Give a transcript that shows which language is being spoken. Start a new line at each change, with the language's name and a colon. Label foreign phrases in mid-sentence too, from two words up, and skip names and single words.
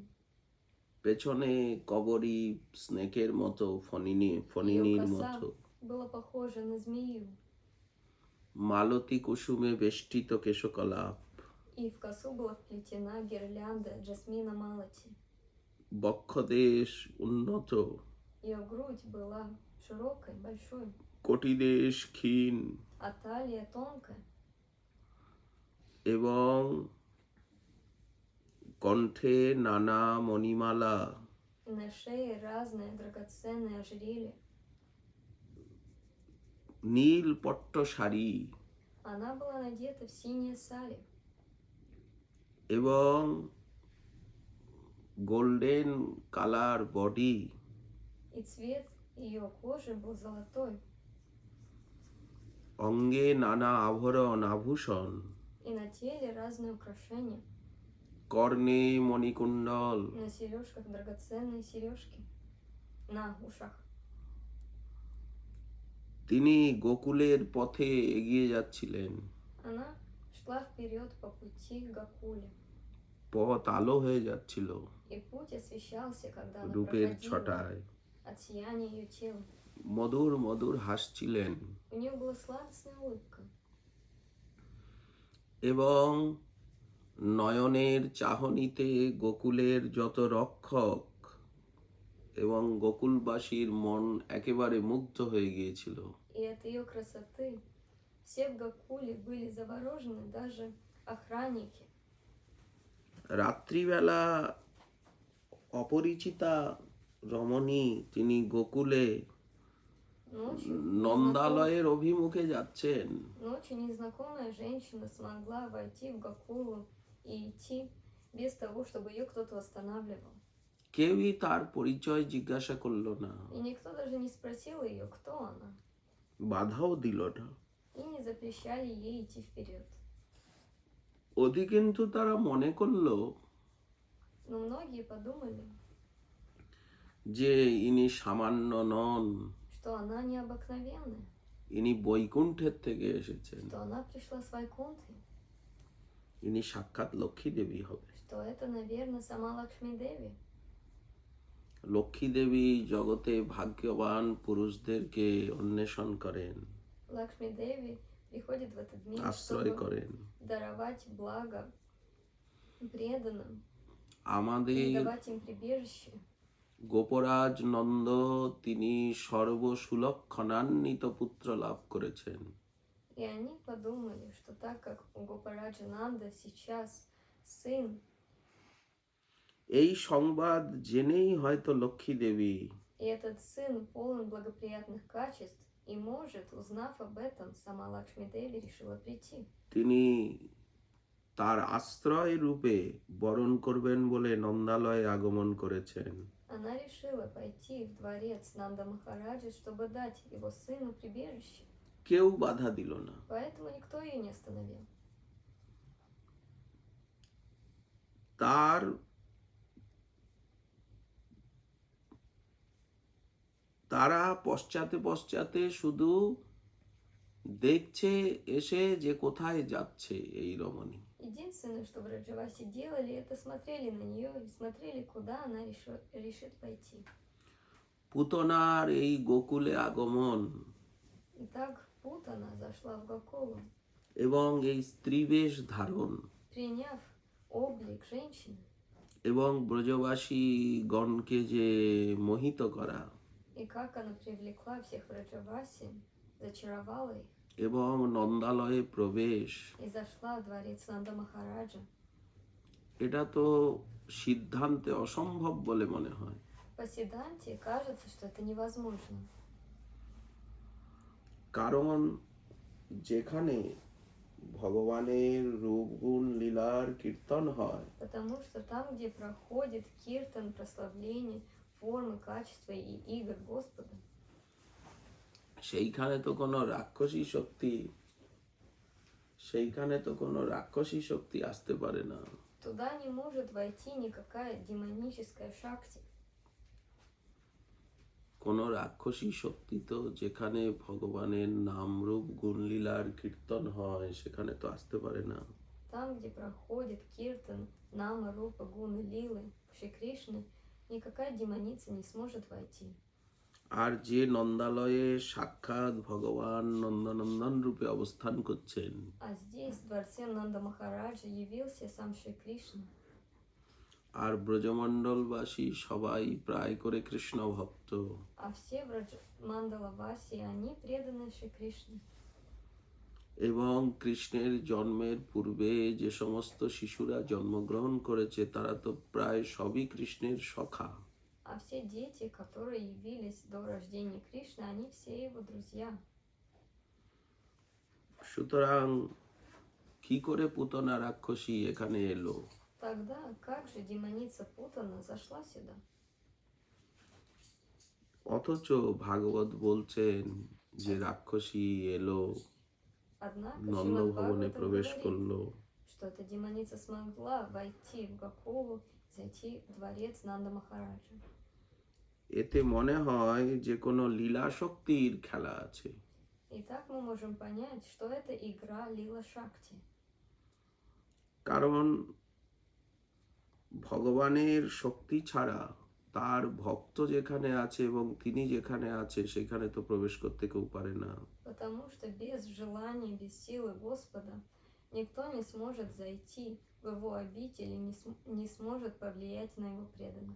Bangla: পেছনে কবরী স্নেকের মতো ফণিনীর
Russian: Ее
Bangla: মতো
Russian: коса была похожа на змею,
Bangla: মালতী কুসুমে বেষ্টিত কেশকলাপ,
Russian: и в косу была вплетена гирлянда жасмина малати.
Bangla: বক্ষদেশ উন্নত,
Russian: Ее грудь была широкой, большой,
Bangla: কটিদেশ ক্ষীণ
Russian: а талия тонкая,
Bangla: এবং কণ্ঠে নানা মণিমালা,
Russian: и на шее разные драгоценные ожерелья.
Bangla: নীল পট্ট শাড়ি
Russian: Она была надета в синее сари,
Bangla: এবং
English: golden color
Bangla: বডি,
Russian: и цвет ее кожи был золотой,
Bangla: অঙ্গে নানা আভরণ আভূষণ,
Russian: и на теле разные украшения,
Bangla: কর্ণে মণিকুণ্ডল,
Russian: на сережках драгоценные сережки, на ушах.
Bangla: তিনি গোকুলের পথে এগিয়ে যাচ্ছিলেন।
Russian: Она шла вперед по пути к Гокуле,
Bangla: পথ আলো হয়ে যাচ্ছিল
Russian: и путь освещался, когда она
Bangla: রূপের
Russian: проходила
Bangla: ছটায়।
Russian: от сияния ее тела.
Bangla: মধুর মধুর হাসছিলেন
Russian: У нее была сладостная улыбка,
Bangla: এবং নয়নের চাহনিতে গোকুলের যত রক্ষক এবং গোকুলবাসীর মন একেবারে মুগ্ধ হয়ে গিয়েছিল।
Russian: и от ее красоты все в Гокуле были заворожены, даже охранники.
Bangla: রাত্রিবেলা অপরিচিতা রমণী তিনি গোকুলে
Russian: Ночью
Bangla: নন্দালয়ের অভিমুখে যাচ্ছেন।
Russian: Ночью незнакомая женщина смогла войти в Гокулу и идти без того, чтобы ее кто-то останавливал.
Bangla: কেউই তার পরিচয় জিজ্ঞাসা করলো না,
Russian: И никто даже не спросил ее, кто она,
Bangla: বাধাও দিল না।
Russian: и не запрещали ей идти вперед.
Bangla: ওদি কিন্তু তারা মনে করলো
Russian: Но многие подумали,
Bangla: যে ইনি সামান্য নন,
Russian: что она необыкновенная,
Bangla: ইনি বৈকুণ্ঠের থেকে এসেছেন,
Russian: что она пришла с Вайкунтхи,
Bangla: ইনি সাক্ষাৎ লক্ষ্মী দেবী হবে।
Russian: что это, наверное, сама Лакшми Деви.
Bangla: লক্ষ্মী দেবী জগতে ভাগ্যবান পুরুষদেরকে অন্বেষণ করেন,
Russian: Лакшми Деви приходит в этот мир,
Bangla: আশ্রয়
Russian: чтобы
Bangla: করেন।
Russian: даровать благо преданным и
Bangla: আমাদের
Russian: давать им прибежище.
Bangla: গোপরাজ নন্দ তিনি সর্বসুলক্ষণান্বিত পুত্র লাভ করেছেন।
Russian: И они подумали, что так как у Гопараджа Нанда сейчас сын,
Bangla: এই সংবাদ জেনেই হয়তো লক্ষ্মী দেবী
Russian: и этот сын полон благоприятных качеств, и может, узнав об этом, сама Лакшми Деви решила прийти.
Bangla: তিনি তার আশ্রয় রূপে বরণ করবেন বলে নন্দালয়ে আগমন করেছেন।
Russian: Она решила пойти в дворец Нанда Махараджа, чтобы дать его сыну прибежище,
Bangla: কেউ বাধা দিল না।
Russian: поэтому никто ее не остановил.
Bangla: তার তারা পশ্চাতে পশ্চাতে শুধু দেখছে এসে যে কোথায় যাচ্ছে এই রমণী।
Russian: Единственное, что Браджаваси делали, это смотрели на нее и смотрели, куда она решит пойти.
Bangla: পুতনার এই গোকুলে আগমন
Russian: И так Путана зашла в Гакулу,
Bangla: এবং এই স্ত্রীবেশ ধারণ
Russian: приняв облик женщины,
Bangla: এবং ব্রজবাসী গণকে যে মোহিত করা
Russian: и как она привлекла всех Браджаваси, зачаровала их
Bangla: এবং нন্দালয়ে প্রবেশ,
Russian: и зашла в дворец Нанда Махараджа.
Bangla: এটা তো সিদ্ধান্তে অসম্ভব বলে মনে হয়।
Russian: По Сиданте кажется, что это невозможно,
Bangla: কারণ যেখানে ভগবানের রূপ গুণ লীলার কীর্তন হয়
Russian: потому что там, где проходит киртан, прославление, формы, качества и игр Господа,
Bangla: সেইখানে তো কোনো রাক্ষসী শক্তি আসতে পারে না।
Russian: туда не может войти никакая демоническая шакти.
Bangla: কোনো রাক্ষসী শক্তি তো যেখানে ভগবানের নাম রূপ গুণ লীলার কীর্তন হয় সেখানে তো আসতে পারে না।
Russian: Там, где проходит киртан, нама, рупа, гуны, лилы, Шри Кришны, никакая демоница не сможет войти.
Bangla: আর যে নন্দালয়ে সাক্ষাৎ ভগবান নন্দনন্দন রূপে অবস্থান করছেন,
Russian: А здесь, в дворце Нанда Махараджа, явился сам Шри Кришна.
Bangla: আর ব্রজমণ্ডলবাসী সবাই প্রায় করে কৃষ্ণ ভক্ত,
Russian: А все Мандалаваси, они преданы Шри Кришне.
Bangla: এবং কৃষ্ণের জন্মের পূর্বে যে সমস্ত শিশুরা জন্মগ্রহণ করেছে তারা তো প্রায় সবই কৃষ্ণের সখা।
Russian: А все дети, которые явились до рождения Кришны, они все его друзья.
Bangla: সুতরাং কি করে পুতনা রাক্ষসী এখানে এলো?
Russian: Тогда как же демоница Путана зашла сюда?
Bangla: অথচ ভাগবত বলছেন যে রাক্ষসী এলো,
Russian: Однако
Bangla: নন্দভবনে
Russian: Шримад
Bangla: প্রবেশ
Russian: Бхагаватам
Bangla: করলো,
Russian: говорит, что эта демоница смогла войти в Гакулу, зайти в дворец Нанда Махараджа.
Bangla: এতে মনে হয় যে কোনো লীলা শক্তির খেলা আছে।
Russian: И так мы можем понять, что это игра Лила Шакти.
Bangla: কারণ ভগবানের শক্তি ছাড়া তার ভক্ত যেখানে আছে এবং তিনি যেখানে আছে সেখানে তো প্রবেশ করতে কেউ পারে না।
Russian: Потому что без желания, без силы Господа никто не сможет зайти в его обитель и не сможет повлиять на его преданных.